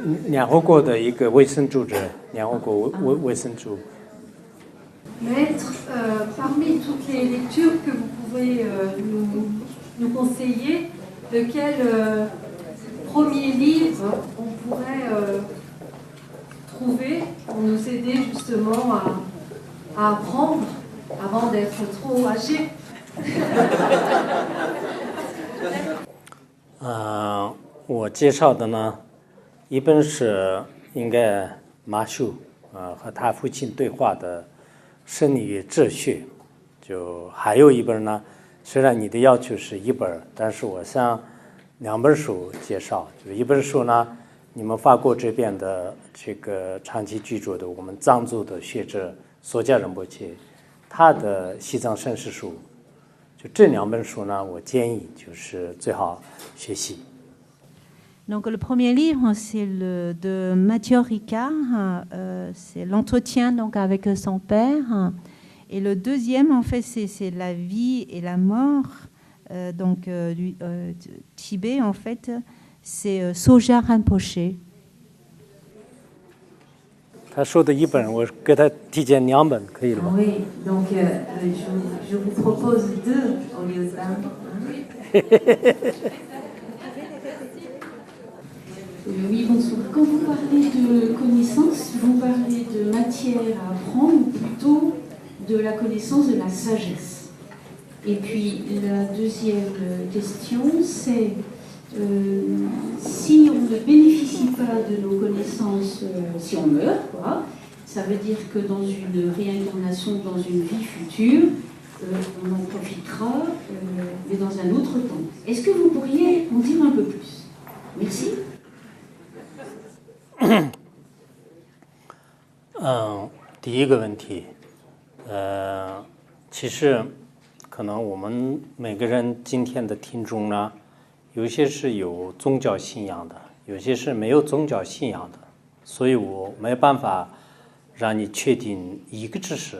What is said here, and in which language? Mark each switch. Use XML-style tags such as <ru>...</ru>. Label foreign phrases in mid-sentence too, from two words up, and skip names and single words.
<fr>年后过的一个卫生组织，年后过卫生组。 Maître, parmi toutes les lectures que vous pouvez nous conseiller, lequel premier livre on pourrait trouver pour nous aider justement à apprendre avant d'être trop âgé?</fr> <zh>我介绍的呢，一本是应该马修和他父亲对话的生理与哲学，就还有一本呢，虽然你的要求是一本，但是我想2本书介绍，就是一本书呢，你们法国这边的这个长期居住的我们藏族的学者索迦仁波切，他的西藏生死书，就这2本书呢，我建议就是最好学习。</zh> <fr>Donc le premier livre, c'est le de Mathieu Ricard, c'est l'entretien donc avec son père. Et le deuxième, en fait, c'est la vie et la mort. Donc du Tibet, en fait, c'est Soja Rinpoché.</fr> <zh>他说的一本，我给他提荐2本，可以了吧？</zh> <fr>Oui, donc je vous propose 2 au lieu d'1. Oui, bonsoir. Quand vous parlez de connaissance, vous parlez de matière à apprendre ou plutôt de la connaissance de la sagesse? Et puis la deuxième question, c'est si on ne bénéficie pas de nos connaissances, si on meurt, quoi, ça veut dire que dans une réincarnation, dans une vie future, on en profitera, mais dans un autre temps. Est-ce que vous pourriez en dire un peu plus? Merci.</fr> <zh>第一个问题，其实可能我们每个人今天的听众呢，有些是有宗教信仰的，有些是没有宗教信仰的，所以我没办法让你确定一个知识。</zh>